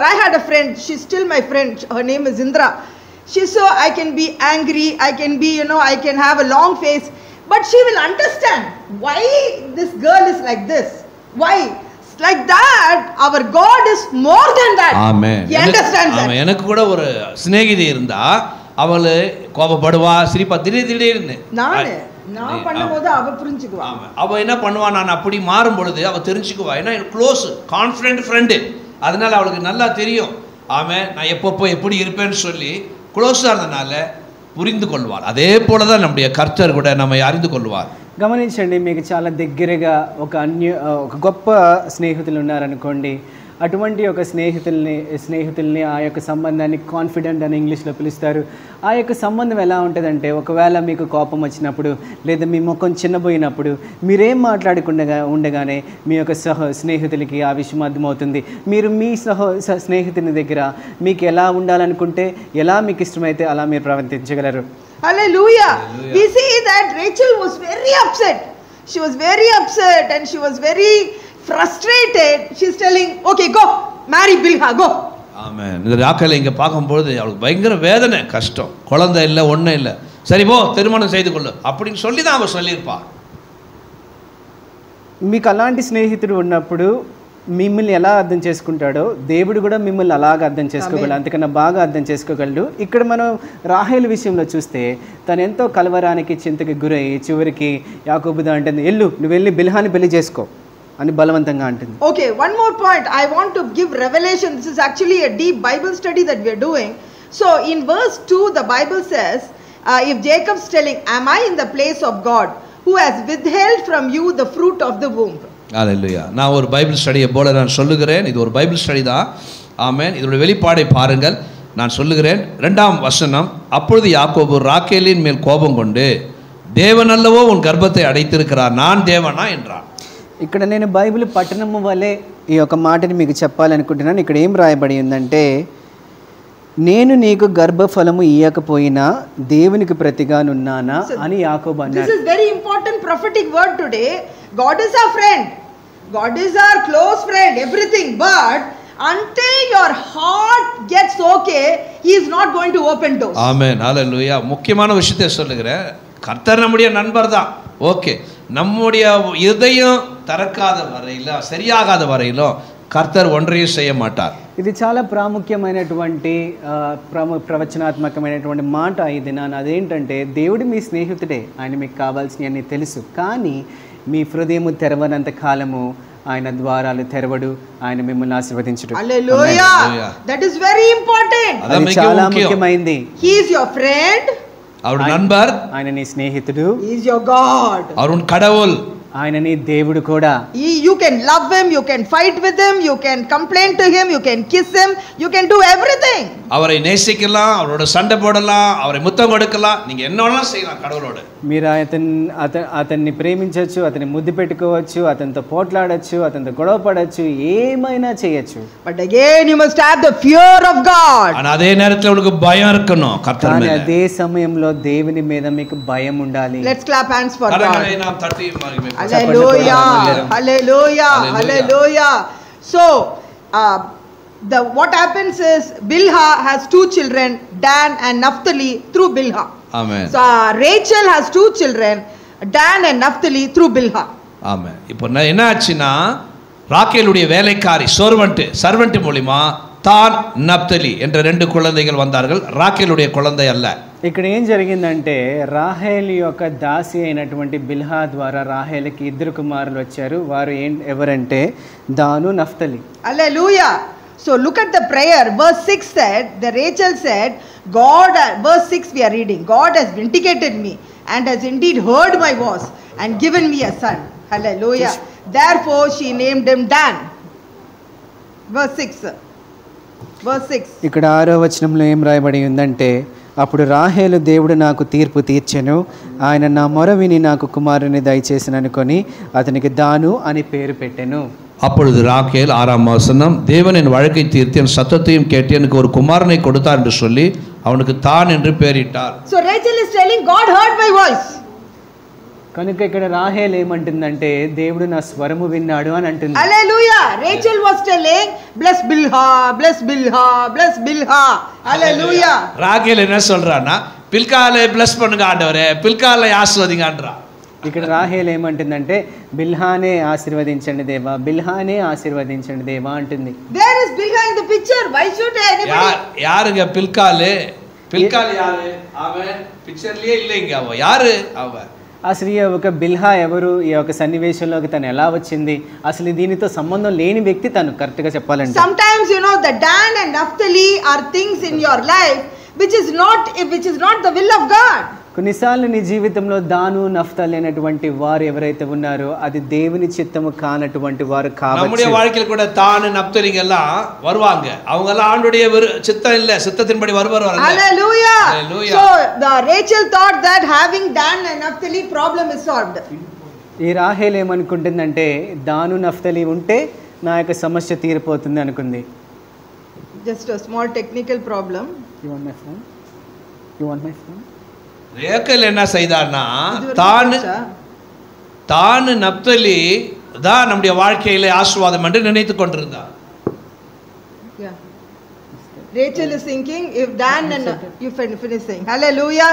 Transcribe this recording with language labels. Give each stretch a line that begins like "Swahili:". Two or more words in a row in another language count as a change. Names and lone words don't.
English: I had a friend, she's still my friend, her name is Indra. She saw I can be angry, I can be, you know, I can have a long face, but she will understand why this girl is like this. Why? Like that, our God is more than that. Amen. He understands that. Amen.
Tamil: எனக்கு கூட ஒரு சிநேகிதி இருந்தா, அவளு கோபப்படுவா, சிரிப்பா, திடீர்னு நான் பண்ணும்போது அவ புரிஞ்சுக்குவா. அவ என்ன பண்ணுவா, நான் அப்படி மாறும் பொழுது அவ தெரிஞ்சுக்குவா. ஏன்னா
English: close confident friend,
Tamil: அதனால அவளுக்கு நல்லா தெரியும். ஆமே, நான் எப்பப்போ எப்படி இருப்பேன்னு சொல்லி க்ளோஸாக இருந்தனால புரிந்து கொள்வாரு. அதே போலதா நம்முடைய கர்த்தர் கூடா நம்மை அறிந்து கொள்வாரு.
Telugu: గమనించండి, మీకు చాలా దగ్గరగా ఒక గొప్ప స్నేహితులు ఉన్నారనుకోండి. అటువంటి ఒక స్నేహితుల్ని ఆ యొక్క సంబంధాన్ని కాన్ఫిడెంట్ అని ఇంగ్లీష్లో పిలుస్తారు. ఆ యొక్క సంబంధం ఎలా ఉంటుందంటే, ఒకవేళ మీకు కోపం వచ్చినప్పుడు లేదా మీ ముఖం చిన్నపోయినప్పుడు మీరేం ఉండగానే మీ యొక్క స్నేహితులకి ఆ విషయం అర్థమవుతుంది. మీరు మీ స్నేహితుని దగ్గర మీకు ఎలా ఉండాలనుకుంటే, ఎలా మీకు ఇష్టమైతే అలా మీరు ప్రవర్తించగలరు.
English: Hallelujah. We see that Rachel was very upset. She was very upset and she was very frustrated. She's telling, okay, go marry Bilhah, go. Amen.
Tamil: இந்த ராக்கேல் இங்கே பார்க்கும்பொழுது அவளுக்கு பயங்கர வேதனை, கஷ்டம், குழந்தை இல்லை, ஒன்றும் இல்லை, சரி போ திருமணம் செய்து கொள்ளு அப்படின்னு சொல்லி தான் அவள் சொல்லியிருப்பா.
Telugu: మీకు అలాంటి స్నేహితుడు ఉన్నప్పుడు మిమ్మల్ని ఎలా అర్థం చేసుకుంటాడో దేవుడు కూడా మిమ్మల్ని అలాగ అర్థం చేసుకోగలడు, అంతకన్నా బాగా అర్థం చేసుకోగలడు. ఇక్కడ మనం రాహేలు విషయంలో చూస్తే తను ఎంతో కలవరానికి చింతకి గురై చివరికి యాకోబుతో అంటుంది, నువ్వు వెళ్ళి బిల్హాని పెళ్లి చేసుకో అని బలవంతంగా అంటుంది.
English: Okay, one more point. I want to give revelation. This is actually a deep Bible study that we are doing. So in verse 2 the Bible says, if Jacob's telling, am I in the place of God who has withheld from you the fruit of the womb? Hallelujah.
Tamil: நான் ஒரு பைபிள் ஸ்டடியை போல நான் சொல்லுகிறேன். இது ஒரு பைபிள் ஸ்டடி தான். ஆமென். இதோட வெளிப்பாடை பாருங்கள். நான் சொல்லுகிறேன். 2ஆம் வசனம், அப்பொழுது யாக்கோபு ராக்கேலின் மேல் கோபம் கொண்டு, தேவன் அல்லவோ உன் கர்ப்பத்தை அடைத்திருக்கிறார், நான் தேவனா என்றான்.
Telugu: ఇక్కడ నేను బైబిల్ పఠనము వలె ఈ యొక్క మాటని మీకు చెప్పాలనుకుంటున్నాను. ఇక్కడ ఏం రాయబడి ఉందంటే, నేను నీకు గర్భఫలము ఇయ్యకపోయినా దేవునికి ప్రతిగానున్నానా అని యాకోబు అన్నాడు.
English: This is very important prophetic word today. God is our friend, God is our close friend, everything, but until your heart gets okay, he is not going to open doors.
Tamil: Amen. Hallelujah. முக்கியமான விஷயத்தை சொல்லுகிறேன். கர்த்தர் நம்முடைய நண்பர் தான். ஓகே, நம்முடைய இதயம் திறக்காத வரையிலும், சரியாகாத வரையிலும்
Telugu: కర్తర్ ఒంటరిగా
Tamil: செய்ய மாட்டார்.
Telugu: ఇది చాలా ప్రాముఖ్యమైనటువంటి ప్రవచనాత్మకమైనటువంటి మాట ఇది. అదేంటంటే, దేవుడు మీ స్నేహితుడే, ఆయన మీకు కావాల్సినవన్నీ తెలుసు, కానీ మీ హృదయము తెరవనంత కాలము ఆయన ద్వారాలు తెరవడు, ఆయన మిమ్మల్ని ఆశీర్వదించడు.
English: Hallelujah. That is very important.
Telugu: అది చాలా ముఖ్యమైనది.
English: He is your friend,
Tamil: அவர் நண்பர்,
Telugu: ఆయన నీ స్నేహితుడు.
English: He is your God,
Tamil: அவர் உன் கடவுள்,
Telugu: ఆయనని దేవుడు కూడా.
English: You can love him, you can fight with him, you can complain to him, you can kiss him, you can do everything.
Tamil: அவரை நேசிக்கலாம், அவரோட சண்டை போடலாம், அவரை முத்தம் கொடுக்கலாம், நீங்க என்ன வேணாலும் செய்யலாம் கடவுளோட.
Telugu: మీరు అతన్ని ప్రేమించవచ్చు, అతన్ని ముద్దు పెట్టుకోవచ్చు, అతనితో పోట్లాడచ్చు, అతనితో గొడవ పడచ్చు, ఏమైనా చేయొచ్చు.
English: But again you must have the fear of God.
Tamil: ஆனா அதே நேரத்துல உங்களுக்கு பயம் இருக்கணும் கர்த்தர் மேல.
Telugu: అదే సమయంలో దేవుని మీద మీకు భయం ఉండాలి.
English: Let's clap hands for God.
Tamil: கரங்களை நாம் தட்டி மகிமை.
English: Hallelujah, hallelujah, hallelujah. So what happens is Bilhah has two children, Dan and Naphtali, through Bilhah. Amen. So Rachel has two children, Dan and Naphtali, through Bilhah. Amen.
Tamil: இப்போ என்ன ஆச்சுன்னா ராக்கேலுடைய வேலைக்காரி சர்வெண்ட் மூலமா தான் நப்தலி என்ற ரெண்டு குழந்தைகள் வந்தார்கள். ராக்கேலுடைய குழந்தை அல்ல.
Telugu: ఇక్కడ ఏం జరిగిందంటే రాహేల్ యొక్క దాసి అయినటువంటి బిల్హా ద్వారా రాహేల్కి ఇద్దరు కుమారులు వచ్చారు. వారు ఎవరంటే దాను నఫ్తలి.
English: Hallelujah. So look at the prayer. Verse 6 said, the Rachel said, God, verse 6 we are reading, God has vindicated me and has indeed heard my voice and given me a son. Hallelujah. Therefore she named him Dan. Verse 6.
Telugu: ఇక్కడ 6వ వచనంలో ఏం రాయబడి ఉందంటే, అప్పుడు రాహేలు దేవుడు నాకు తీర్పు తీర్చెను, ఆయన నా మొర విని నాకు కుమారుని దయచేసిననుకొని అతనికి దాను అని పేరు పెట్టెను.
Tamil: அப்பொழுது ராக்கேல் 6ஆம் வசனம், தேவன் என் வழக்கை தீர்த்து என் சத்தத்தையும் கேட்டு எனக்கு ஒரு குமாரனை கொடுத்தார் என்று சொல்லி அவனுக்கு தான் என்று பெயரிட்டார்.
English: So Rachel is telling God heard my voice.
Telugu: కనుక ఇక్కడ రాహేల్ ఏమంటుందంటే దేవుడు నా స్వరము విన్నాడు అని అంటుంది.
English: Hallelujah. Rachel was telling bless Bilhah, bless Bilhah, bless Bilhah. Hallelujah.
Tamil: ராக்கேல் என்ன சொல்றானா, பில்காலை bless பண்ணுங்க ஆண்டவரே, பில்காலை ஆசீர்வதிங்கன்றா.
Telugu: ఇక్కడ రాహేల్ ఏమంటుందంటే బిల్హానే ఆశీర్వదించండి దేవా, బిల్హానే ఆశీర్వదించండి దేవా అంటుంది.
English: There is Bilhah in the picture. Why should anybody?
Tamil: யாருங்க பில்கால் யாரு? அவன் పిక్చర్లే இல்லைங்க. அவ யாரு? அவ
Telugu: అసలు ఈ ఒక బిల్హా ఎవరు, ఈ యొక్క సన్నివేశంలోకి తను ఎలా వచ్చింది, అసలు దీనితో సంబంధం లేని వ్యక్తి తను, కరెక్ట్గా చెప్పాలంటే.
English: Sometimes the Dan and Naphtali are things in your life which is not the will of God.
Telugu: కొన్నిసార్లు నీ జీవితంలో దాను నఫ్తాలి అనేటువంటి వారు ఎవరైతే ఉన్నారో అది దేవుని చిత్తము కానటువంటి వారు కావచ్చు.
Tamil: நம்முடைய வாழ்க்கையில கூட தான் நப்தலிங்க எல்லாம் வருவாங்க. அவங்க எல்லாம் ஆண்டவருடைய சித்தம் இல்ல, சித்தத்தின்படி வருவார்கள்.
English: Hallelujah. So the Rachel thought that having Dan and Naphtali problem is solved.
Telugu: ఈ రాహేల్ ఏమనుకుంటుందంటే దాను నఫ్తలి ఉంటే నా యొక్క సమస్య తీరిపోతుంది అనుకుంది.
English: Just a small technical problem. You want my phone?
Tamil: ரேக்கல் என்ன செய்தார்னா, தான் நப்தலி தான் நம்முடைய வாழ்க்கையிலே ஆசீர்வாதம் என்று நினைத்துக் கொண்டிருந்தார்.
English: Rachel is thinking if Dan and you finish saying hallelujah.